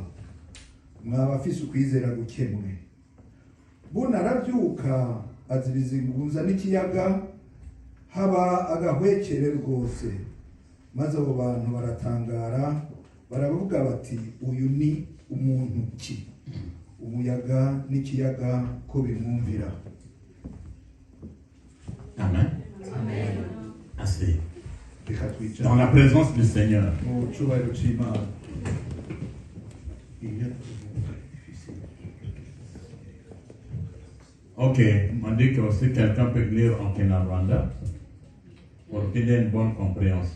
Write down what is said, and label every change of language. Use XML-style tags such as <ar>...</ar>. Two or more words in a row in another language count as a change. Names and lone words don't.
<rn>Mwabafise ukwizera gukemwe. Buna arabyuka aziriza ingunza n'ikiyaga, haba agahwekere rwose. Maze abo bantu baratangara, baravuga bati, uyu ni umuntu ki? Umuyaga n'ikiyaga ko bimwumvira. Amen. Amen.</rn> <fr>Assez. Dans la présence du Seigneur. Ok, on dit que aussi quelqu'un peut lire en Kinyarwanda pour qu'il ait une bonne compréhension.</fr>